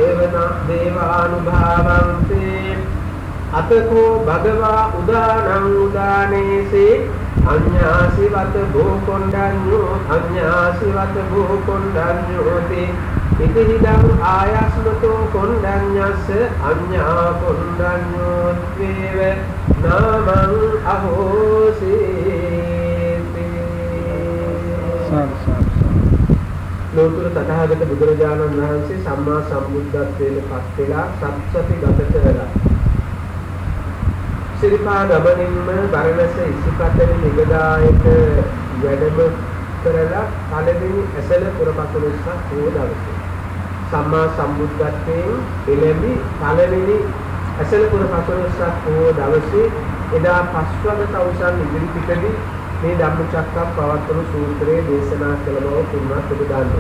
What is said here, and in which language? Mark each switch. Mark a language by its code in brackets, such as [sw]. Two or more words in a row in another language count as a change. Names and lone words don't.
[pi] දේවානුභාවන්තේ අතකෝ භගවා උදානං උදානේසේ අඤ්ඤාසිවත භූකොණ්ඩඤ්ඤෝ අඤ්ඤාසිවත භූකොණ්ඩඤ්ඤෝති ඉතිහිදං ආයස්මතෝ කොණ්ඩඤ්ඤස්ස අඤ්ඤා කොණ්ඩඤ්ඤෝත්වේව නාමං [si] අහෝසීති ලෝතුර තථාගත බුදුරජාණන් වහන්සේ සම්මා සම්බුද්ධත්වයට පත් වෙලා සත්සති ගත කරලා සිරිපා ගමනින්ම බරණැස ඉසිපතන නිගදායට වැඩම කරලා පළවෙනි ඇසළ පුරපසළොස්වක පොහොය දවසේ සම්මා සම්බුද්ධත්වයෙන් එළඹි පළවෙනි ඇසළ පුරපසළොස්වක පොහොය දවසේ එදා පස්වග තවුසන් ඉදිරිපිටදී මේ ධම්මචක්කප්පවත්තන සූත්‍රයේ දේශනා කළ බව තුන්වත් ඔබ දන්නවා.